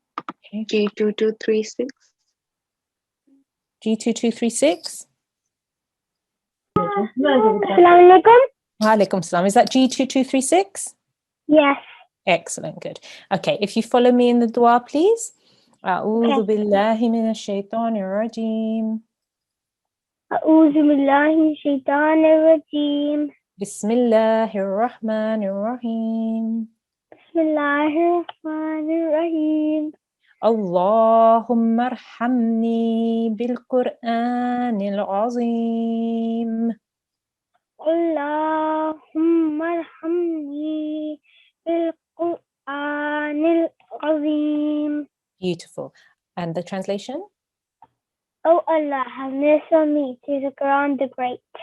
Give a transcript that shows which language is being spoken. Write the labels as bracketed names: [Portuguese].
[English] Okay. G2236. G2236. [Arabic] Assalamu alaikum. Alaikum salam. [English] Is that G2236? Yes. Excellent, good. Okay, if you follow me in the dua, please. [Arabic] أعوذ بالله من الشيطان الرجيم. أعوذ بالله من الشيطان الرجيم. بسم الله الرحمن الرحيم. بسم الله الرحمن الرحيم. اللهم ارحمني بالقرآن العظيم. اللهم ارحمني بالقرآن العظيم. [English] Beautiful. And the translation? Oh Allah, have mercy on me through the Quran the Great.